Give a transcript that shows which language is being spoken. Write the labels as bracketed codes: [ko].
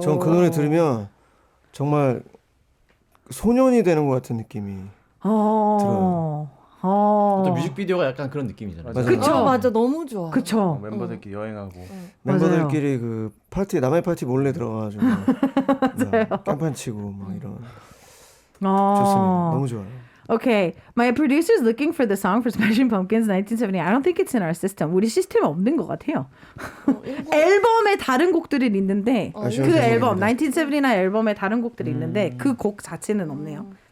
[ko] 전 그 노래 들으면 정말 소년이 되는 것 같은 느낌이 들어요. 또 뮤직비디오가 약간 그런 느낌이잖아요. 맞아요. 그쵸. 맞아 너무 좋아. 그쵸. 멤버들끼리 여행하고. 멤버들끼리 그 파티 남의 파티 몰래 들어가가지고 깜판 치고 막 이런 좋습니다. 너무 좋아요. [en] Okay, my producer is looking for the song for Smashing Pumpkins 1970. I don't think it's in our system. [ko] 우리 시스템에 없는 것 같아요. 앨범에 다른 곡들은 있는데 아쉬운 그 앨범 대목입니다. 1979 앨범에 다른 곡들이 있는데 그 곡 자체는 없네요.